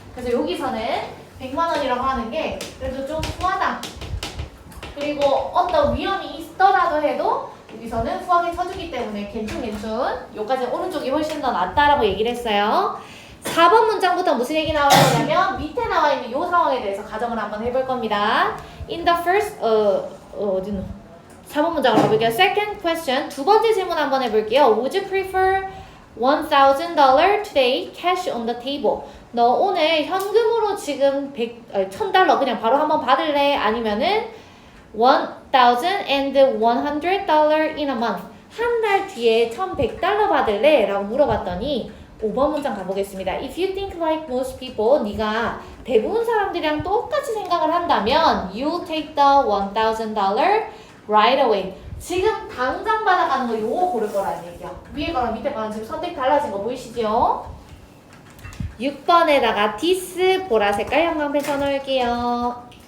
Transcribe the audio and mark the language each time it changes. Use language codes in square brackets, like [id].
[ko] 그래서 여기서는 100만 원이라고 하는 게 그래도 좀 후하다. 그리고 어떤 위험이 있더라도 해도 여기서는 후하게 쳐주기 때문에 괜춘. 여기까지 오른쪽이 훨씬 더 낫다라고 얘기를 했어요. 4번 문장부터 무슨 얘기 나올 거냐면 밑에 나와 있는 이 상황에 대해서 가정을 한번 해볼 겁니다. [en] In the first [ko] 어디노? 4번 문장으로 가볼게요. [en] Second question. [ko] 두 번째 질문 한번 해볼게요. [en] Would you prefer $1,000 today cash on the table? [ko] 너 오늘 현금으로 지금 $1,000 그냥 바로 한번 받을래? 아니면은 [en] $1,100 in a month. [ko] 한 달 뒤에 $1,100 받을래? 라고 물어봤더니 5번 문장 가보겠습니다. [en] If you think like most people, [ko] 네가 대부분 사람들이랑 똑같이 생각을 한다면 [en] you take the $1,000 right away. [ko] 지금 당장 받아가는 거 요거 고를 거라는 얘기야. 위에 거랑 밑에 거랑 지금 선택 달라진 거 보이시죠? 6번에다가 this 보라 색깔 형광펜 쳐놓을게요.